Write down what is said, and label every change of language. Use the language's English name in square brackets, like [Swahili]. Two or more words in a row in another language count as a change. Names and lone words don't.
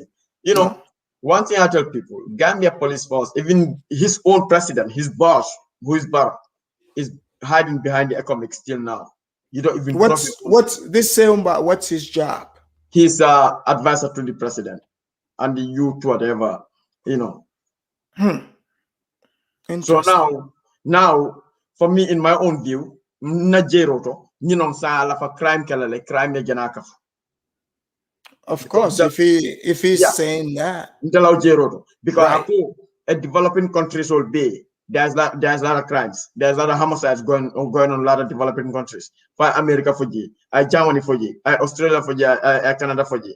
[English] One thing I tell people, Gambia police force, even his own president, his boss, who is Barra, is hiding behind the economic still now. You don't even what's this saying about what's his job? He's advisor to the president and the youth, whatever, So now, for me, in my own view, [Mandingo] na jeroto, sa la fa crime kelele, crime ne janaka. [English] Of course, if he's saying that. Because a developing countries will be there's a lot of crimes, there's a lot of homicides going on in a lot of developing countries. For America for you, Germany for you, Australia for you, Canada for you.